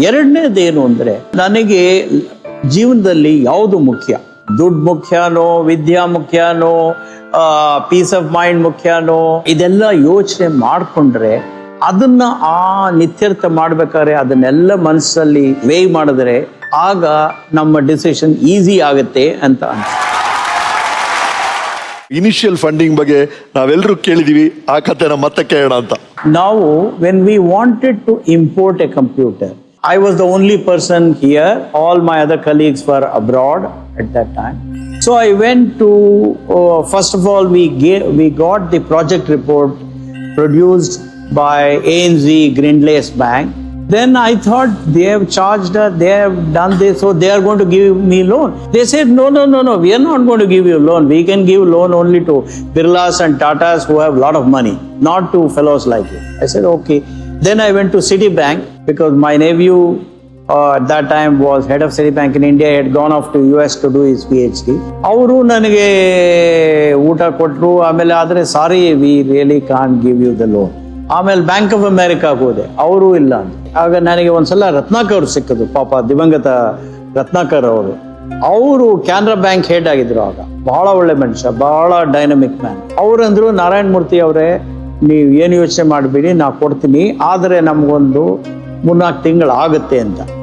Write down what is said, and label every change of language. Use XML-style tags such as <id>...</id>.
<kn>ಎರಡನೇದೇನು ಅಂದರೆ, ನನಗೆ ಜೀವನದಲ್ಲಿ ಯಾವುದು ಮುಖ್ಯ, ದುಡ್ಡು ಮುಖ್ಯನೋ, ವಿದ್ಯಾ ಮುಖ್ಯನೋ,</kn> <en>peace of mind</en> <kn>ಮುಖ್ಯನೋ, ಇದೆಲ್ಲ ಯೋಚನೆ ಮಾಡಿಕೊಂಡ್ರೆ ಅದನ್ನ ಆ ನಿತ್ಯರ್ಥ ಮಾಡ್ಬೇಕಾದ್ರೆ ಅದನ್ನೆಲ್ಲ ಮನಸ್ಸಲ್ಲಿ ವೇ ಮಾಡಿದ್ರೆ ಆಗ ನಮ್ಮ ಡಿಸಿಷನ್ ಈಸಿ ಆಗುತ್ತೆ ಅಂತ ಅನ್ಸುತ್ತೆ. ಇನಿಷಿಯಲ್ ಫಂಡಿಂಗ್ ಬಗ್ಗೆ ನಾವೆಲ್ಲರೂ ಕೇಳಿದೀವಿ, ಆ ಕಥೆನ ಮತ್ತೆ ಕೇಳೋಣ ಅಂತ.</kn> <en>ನಾವು when we wanted to import a computer, I was the only person here. All my other colleagues were abroad at that time. So I went to, first of all, we got the project report produced by ANZ Grindlace Bank. Then I thought they have charged her, they have done this, so they are going to give me loan. They said, no, we are not going to give you loan. We can give loan only to Birlas and Tatas who have a lot of money, not to fellows like you. I said, okay. Then I went to Citibank because my nephew at that time was head of Citibank in India. He had gone off to US to do his PhD.</en> <kn>ಅವರು ನನಗೆ ಊಟ ಕೊಟ್ಟರು. ಆಮೇಲೆ ಆದರೆ</kn> <en>Sorry, we really can't give you the loan.</en> <kn>ಆಮೇಲೆ bank of ಅಮೆರಿಕಾಗೆ ಹೋದೆ, ಅವರು ಇಲ್ಲ ಅಂತ. ಆಗ ನನಗೆ ಒಂದ್ಸಲ ರತ್ನಾಕರ್ ಅವರು ಸಿಕ್ಕಿದ್ರು, ಪಾಪ ದಿವಂಗತ ರತ್ನಾಕರ್ ಅವರು ಕ್ಯಾನರಾ ಬ್ಯಾಂಕ್ ಹೆಡ್ ಆಗಿದ್ರು. ಆಗ ಬಹಳ ಒಳ್ಳೆ ಮನುಷ್ಯ, ಬಹಳ ಡೈನಮಿಕ್ ಮ್ಯಾನ್. ಅವರಂದ್ರು, ನಾರಾಯಣ ಮೂರ್ತಿ ಅವರೇ, ನೀವು ಏನು ಯೋಚನೆ ಮಾಡಬೇಡಿ, ನಾ ಕೊಡ್ತೀನಿ, ಆದರೆ ನಮಗೊಂದು 3-4 ತಿಂಗಳು ಆಗುತ್ತೆ ಅಂತ.</kn>